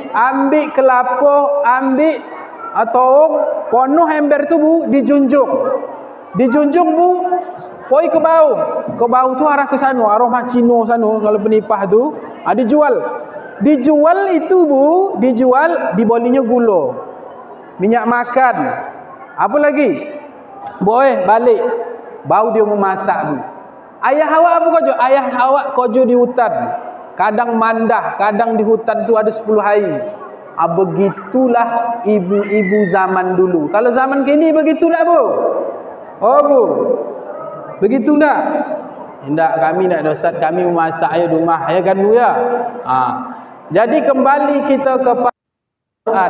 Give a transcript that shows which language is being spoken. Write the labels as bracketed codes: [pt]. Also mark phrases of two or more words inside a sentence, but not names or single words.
[ms] ambil kelapa, ambil toong, penuh ember tu bu, dijunjung bu, poi ke bau tu arah ke sana, arah Macino sana kalau penipah tu, dijual itu bu, dibolinya gula, minyak makan, apa lagi, boleh balik, Baru dia memasak bu. Ayah awak apa kojo? Ayah awak kojo di hutan. Kadang mandah, kadang di hutan tu ada 10 hari. Begitulah ibu-ibu zaman dulu. Kalau zaman kini begitu tak bu? Oh bu, begitu tak? Tidak, kami tak dosat, kami memasak air rumah, ya kan bu ya? Jadi kembali kita kepada Al-Quran.